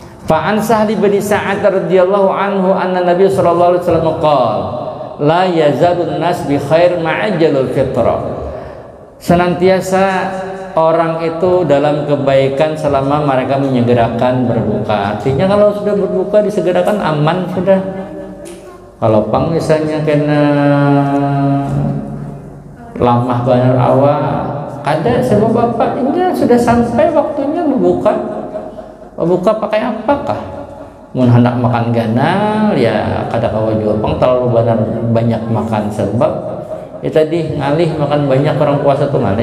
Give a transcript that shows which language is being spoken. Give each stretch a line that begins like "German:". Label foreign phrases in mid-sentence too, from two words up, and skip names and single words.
Arabic: فعن سهل بن سعد رضي الله عنه أن النبي صلى الله عليه وسلم قال لا يزال الناس بخير ما عجلوا الفطر.
Indonesian: Senantiasa orang itu dalam kebaikan selama mereka menyegerakan berbuka.
Banjar: Artinya kalau sudah berbuka disegerakan aman sudah. Kalau pang misalnya kena lamah banar awal, kada sebab bapak ini sudah sampai waktunya berbuka.
Indonesian: Berbuka pakai apakah?
Banjar: Mun hendak makan ganal ya kada kawa juga pang terlalu banyak makan sebab ya tadi ngalih makan banyak orang puasa tuh ngalih.